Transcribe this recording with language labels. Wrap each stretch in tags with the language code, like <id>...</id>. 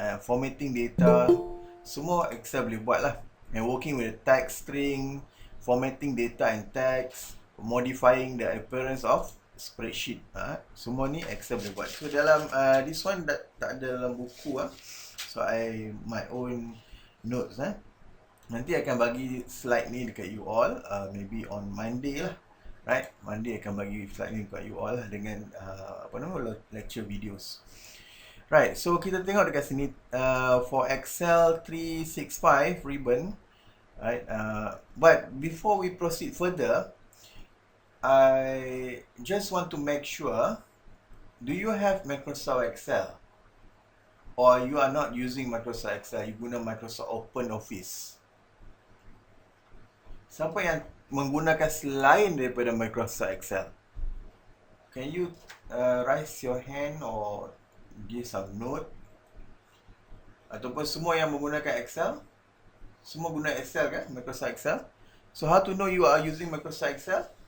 <ms>Formatting data, semua Excel boleh buat lah.</ms> <en>And working with the text string, formatting data and text, modifying the appearance of spreadsheet.</en> <ms>Semua ni Excel boleh buat.</ms> <en>So</en> <ms>dalam</ms> <en>this one</en> <ms>tak ada dalam buku</ms> <en>So I my own notes</en> <ms>Nanti akan bagi</ms> <en>slide</en> <ms>ni dekat</ms> <en>you all, maybe on Monday lah, right?</en> <ms>Monday akan bagi slide ni dekat</ms> <en>you all</en> <ms>lah dengan lecture videos.</ms> <en>Right, so</en> <ms>kita tengok dekat sini</ms> <en>for Excel 365 ribbon, right? But before we proceed further, I just want to make sure, do you have Microsoft Excel? Or you are not using Microsoft Excel, you</en> <ms>guna</ms> <en>Microsoft Open Office?</en> <ms>Siapa yang menggunakan selain daripada Microsoft Excel?</ms> <en>Can you raise your hand or give some note?</en> <ms>Ataupun semua yang menggunakan Excel? Semua guna Excel kan? Microsoft Excel.</ms> <en>So how to know you are using Microsoft Excel?</en>